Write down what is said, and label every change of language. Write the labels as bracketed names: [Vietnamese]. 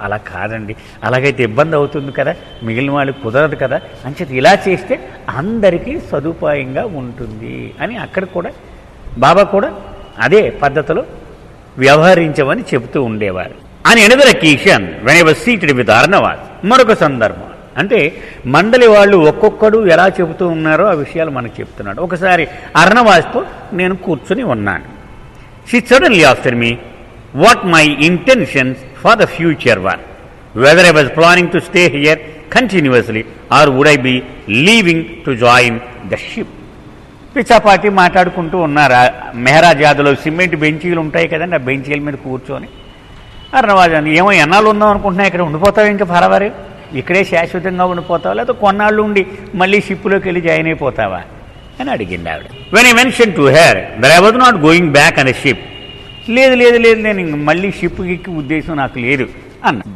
[Telugu] అలా కాదండి, అలాగైతే ఇబ్బంది అవుతుంది కదా, మిగిలిన వాళ్ళకి కుదరదు కదా, అంచేత ఇలా చేస్తే అందరికీ సదుపాయంగా ఉంటుంది అని అక్కడ కూడా బాబా కూడా అదే పద్ధతిలో వ్యవహరించమని చెబుతూ ఉండేవారు. అని [English] Another occasion when I was seated with Arnavaz. [Telugu] మరొక సందర్భం అంటే మండలి వాళ్ళు ఒక్కొక్కడు ఎలా చెబుతూ ఉన్నారో ఆ విషయాలు మనకు చెప్తున్నాడు. ఒకసారి అర్ణవాస్తో నేను కూర్చొని ఉన్నాను. [English] She suddenly asked me what my intentions for the future were, whether I was planning to stay here continuously or would I be leaving to join the ship. [Telugu] పిచ్చాపాటి మాట్లాడుకుంటూ ఉన్నారు. మెహరాజాద్లో సిమెంట్ బెంచీలు ఉంటాయి కదండి, ఆ బెంచీల మీద కూర్చొని అర్ణవాజ్ అని, ఏమో ఎన్నాళ్ళు ఉందాం అనుకుంటున్నా, ఇక్కడ ఉండిపోతావు, ఇంకా పర్వాలేదు, ఇక్కడే శాశ్వతంగా ఉండిపోతావా, లేకపోతే కొన్నాళ్ళు ఉండి మళ్ళీ షిప్లోకి వెళ్ళి జాయిన్ అయిపోతావా అని అడిగింది ఆవిడ. [English] when I mention to her that I was not going back on a ship, [Telugu] లేదు లేదు లేదు, నేను ఇంక మళ్ళీ షిప్కి ఎక్కి ఉద్దేశం నాకు లేదు అన్న.